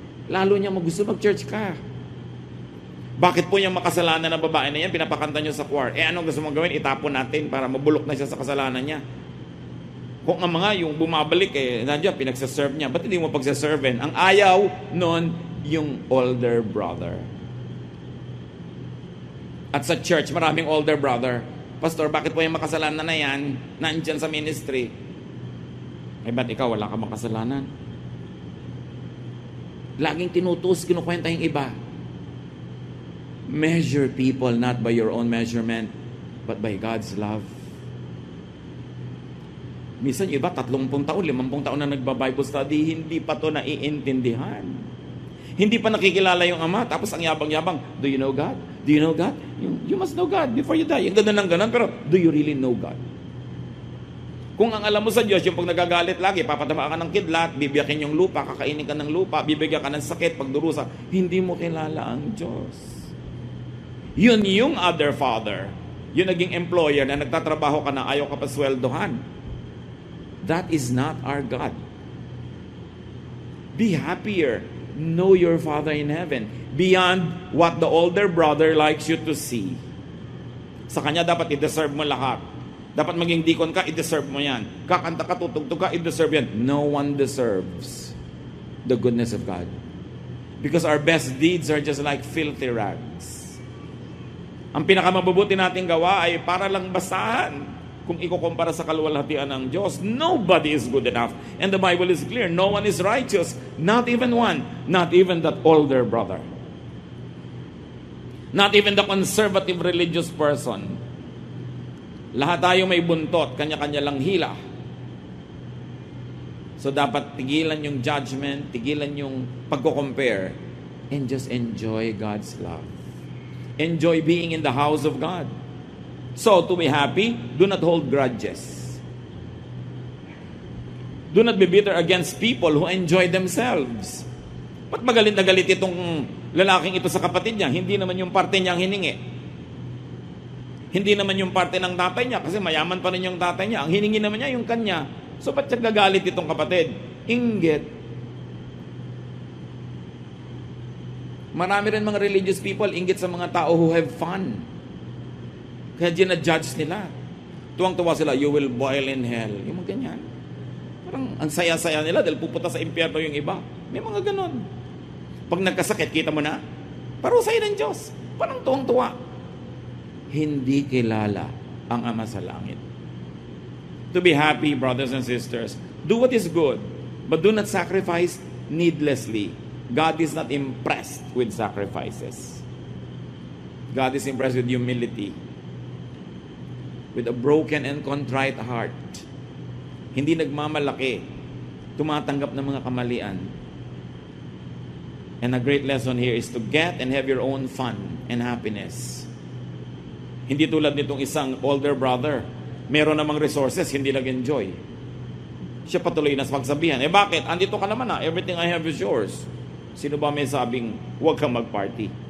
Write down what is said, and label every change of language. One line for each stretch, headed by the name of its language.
Filipino: Lalo niya gusto mag-church ka. Bakit po yung makasalanan ng babae na yan, pinapakanta nyo sa choir? Anong gusto mong gawin? Itapon natin para mabulok na siya sa kasalanan niya. Kung ang mga yung bumabalik nandiyan, pinagsaserve niya. Ba't hindi mo pagsaserven? Ang ayaw nun, yung older brother. At sa church, maraming older brother. Pastor, bakit po yung makasalanan na yan, nandiyan sa ministry? Ba't ikaw, wala ka makasalanan? Laging tinutus, kinukwenta yung iba.
English: Measure people not by your own measurement, but by God's love.
Filipino: Minsan iba, 30 taon, 50 taon na nagba-Bible study, hindi pa to naiintindihan. Hindi pa nakikilala yung ama, tapos ang yabang-yabang,
English: do you know God?
Filipino: Do you know God?
English: You must know God before you die.
Filipino: Yung ganun ng ganun, pero
English: do you really know God?
Filipino: Kung ang alam mo sa Diyos, yung pag nagagalit lagi, papatama ka ng kidlat, bibiyakin yung lupa, kakainin ka ng lupa, bibigyan ka ng sakit, pagdurusa, hindi mo kilala ang Diyos. Yun yung other father. Yung naging employer na nagtatrabaho ka na ayaw ka pa sweldohan.
English: That is not our God. Be happier. Know your Father in heaven beyond what the older brother likes you to see.
Filipino: Sa kanya dapat i-deserve mo lahat. Dapat maging deacon ka, i-deserve mo yan. Kakanta ka, tutugtog ka, i-deserve yan.
English: No one deserves the goodness of God. Because our best deeds are just like filthy rags.
Filipino: Ang pinakamabubuti nating gawa ay para lang basahan. Kung ikukumpara sa kaluwalhatian ng Diyos,
English: nobody is good enough. And the Bible is clear, no one is righteous. Not even one. Not even that older brother. Not even the conservative religious person.
Filipino: Lahat tayo may buntot, kanya-kanya lang hila. So dapat tigilan yung judgment, tigilan yung pagko-compare,
English: and just enjoy God's love. Enjoy being in the house of God. So, to be happy, do not hold grudges. Do not be bitter against people who enjoy themselves.
Filipino: Ba't magalit na galit itong lalaking ito sa kapatid niya? Hindi naman yung parte niya ang hiningi. Hindi naman yung parte ng tatay niya kasi mayaman pa rin yung tatay niya. Ang hiningi naman niya yung kanya. So, ba't siya gagalit itong kapatid? Inggit. Marami rin mga religious people inggit sa mga tao
English: who have fun.
Filipino: Kaya ginadjudge nila. Tuwang-tuwa sila,
English: you will boil in hell.
Filipino: Yung mga ganyan. Parang ang saya-saya nila dahil pupunta sa impyerno yung iba. May mga ganon. Pag nagkasakit, kita mo na, parusay ng Diyos. Parang tuwang-tuwa. Hindi kilala ang Ama sa langit.
English: To be happy, brothers and sisters, do what is good, but do not sacrifice needlessly. God is not impressed with sacrifices. God is impressed with humility. With a broken and contrite heart.
Filipino: Hindi nagmamalaki. Tumatanggap ng mga kamalian.
English: And a great lesson here is to get and have your own fun and happiness.
Filipino: Hindi tulad nitong isang older brother. Meron namang resources, hindi nag-enjoy. Siya patuloy na sa pagsabihan. Bakit? Andito ka naman na.
English: Everything I have is yours.
Filipino: Sino ba may sabing, huwag kang mag-party?